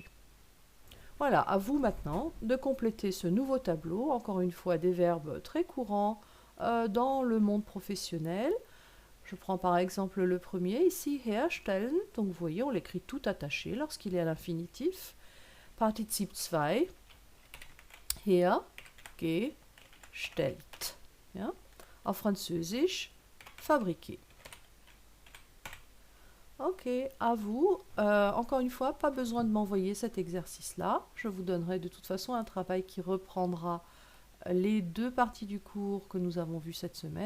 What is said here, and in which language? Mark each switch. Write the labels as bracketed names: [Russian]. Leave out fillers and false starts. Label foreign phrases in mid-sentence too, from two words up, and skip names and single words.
[French] Voilà, à vous maintenant de compléter ce nouveau tableau, encore une fois des verbes très courants dans le monde professionnel. Je prends par exemple le premier ici, herstellen, donc vous voyez, on l'écrit tout attaché lorsqu'il est à l'infinitif. [German] Partizip 2, hergestellt. Ja? [French] En französisch, fabriquer. Ok, à vous. Encore une fois, pas besoin de m'envoyer cet exercice-là. Je vous donnerai de toute façon un travail qui reprendra les deux parties du cours que nous avons vues cette semaine.